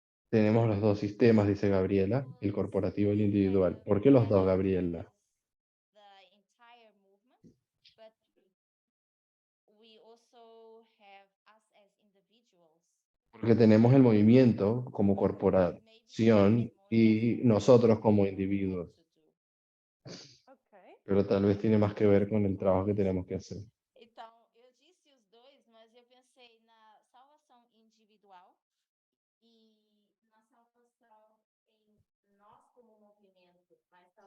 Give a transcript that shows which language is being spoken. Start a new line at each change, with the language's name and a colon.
Spanish: Tenemos los dos sistemas, dice Gabriela, el corporativo y el individual. ¿Por qué los dos, Gabriela?
English: The entire movement, but we also have us as individuals.
Spanish: Porque tenemos el movimiento como corporación y nosotros como individuos.
English: Okay.
Spanish: Pero Tal vez tiene más que ver con el trabajo que tenemos que hacer.
Portuguese: Então, eu disse os dois, mas eu pensei na salvação individual e na salvação em nós como movimento, mas